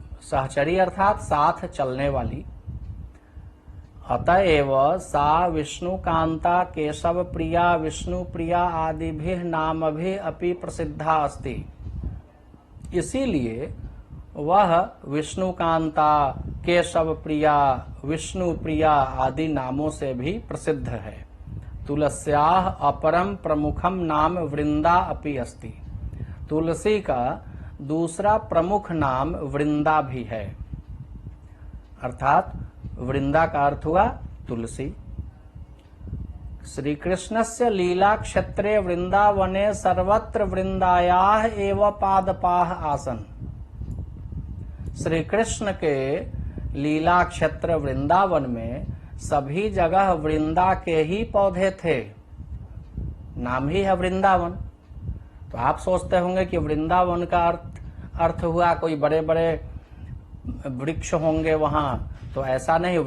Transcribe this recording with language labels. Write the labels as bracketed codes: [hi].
[hi] सहचरी अर्थात साथ चलने वाली। [sa] अतएव सा विष्णु कांता केशव प्रिया विष्णु प्रिया आदिभिः नामभिः अपि प्रसिद्धा अस्ति। [hi] इसीलिए वह विष्णु कांता, केशव प्रिया, विष्णु प्रिया आदि नामों से भी प्रसिद्ध है। [sa] तुलस्याः अपरम प्रमुखम नाम वृंदा अपि अस्ति। [hi] तुलसी का दूसरा प्रमुख नाम वृंदा भी है, अर्थात वृंदा का अर्थ हुआ तुलसी। [sa] श्री कृष्णस्य लीला क्षेत्रे वृंदावने सर्वत्र वृंदायाः एव पादपाः आसन। [hi] श्री कृष्ण के लीला क्षेत्र वृंदावन में सभी जगह वृंदा के ही पौधे थे, नाम ही है वृंदावन। तो आप सोचते होंगे कि वृंदावन का अर्थ हुआ कोई बड़े बड़े वृक्ष होंगे वहां, तो ऐसा नहीं।